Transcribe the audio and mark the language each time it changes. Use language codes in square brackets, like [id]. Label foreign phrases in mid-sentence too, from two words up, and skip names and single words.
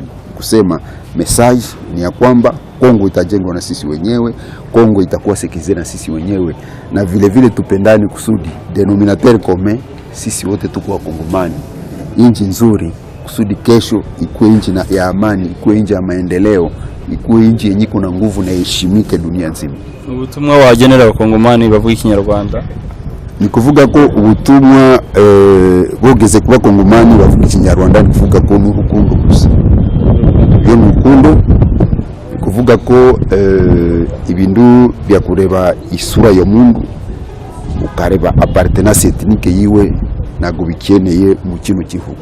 [sw] Kusema message ni ya kwamba Kongo itajengwa na sisi wenyewe, Kongo itakuwa sekirize na sisi wenyewe, na vile vile tupendani kusudi [fr] denominateur commun [sw] sisi wote tuko wa Kongomani, nchi nzuri kusudi kesho ikuwe nchi ya amani, ikuwe nchi ya maendeleo, ikuwe nchi yenye kuna nguvu na heshimike dunia nzima. [rw] Ubutumwa wagenera abakongomani bavuga ikinyarwanda ni kuvuga ko ubutumwa bogeze kuba Kongomani bavuga ikinyarwanda, ni kuvuga ko n'urukundo gusa, byo n'urukundo, ni kuvuga ko ibindu bya kureba isura ya mundu ukareba [fr] appartenance ethnique [rw] yiwe nago bikeneye mu kino gihugu.